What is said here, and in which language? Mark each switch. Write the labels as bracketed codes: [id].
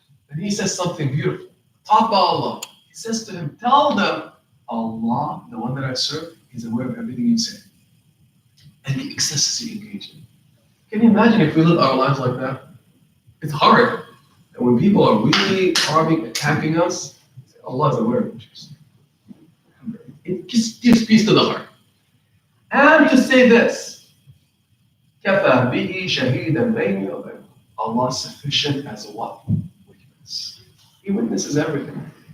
[en] And he says something beautiful. Talk about Allah. He says to him, tell them, Allah, the one that I serve, is aware of everything you say. And the excesses you engage in. Can you imagine if we live our lives like that? It's hard. And when people are really harming, attacking us, Allah is aware of it. It just gives peace to the heart. And to say this, [ar] كَفَى بِهِ شَهِيدًا بَيْنِي وَبَيْنَكُمْ. [en] Allah is sufficient as a what? Witness. He witnesses everything.